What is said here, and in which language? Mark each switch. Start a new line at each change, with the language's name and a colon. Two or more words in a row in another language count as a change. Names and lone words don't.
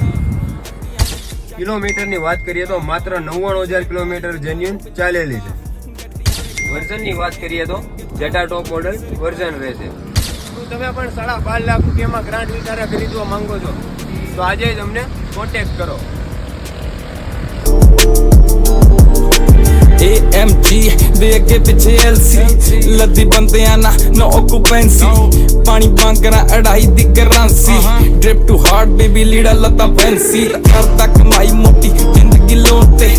Gujarati: કિલોમીટરની વાત કરીએ તો માત્ર 99,000 કિલોમીટર જેન્યુન ચાલેલી છે. વર્ઝનની વાત કરીએ તો જેટા
English: top model version
Gujarati: રહેશે. તમે પણ 12.5 લાખ રૂપિયામાં ગ્રાન્ડ વિટારા ખરીદવા માંગો છો તો આજે જ અમને કોન્ટેક્ટ કરો.
Punjabi: AMG ਦੇ ਅੱਗੇ ਪਿੱਛੇ LC ਲੱਦੀ ਬੰਦਿਆਂ ਨਾ
English: no occupancy
Punjabi: ਪਾਣੀ ਵਾਂਗਰਾ ਅੜਾਈ ਦੀ ਕਰੰਸੀ
English: drip to heart baby
Punjabi: ਲੀੜਾ ਲੱਤਾ ਫੈਂਸੀ ਕਰਦਾ ਕਮਾਈ ਮੋਟੀ ਜ਼ਿੰਦਗੀ ਲੋਟ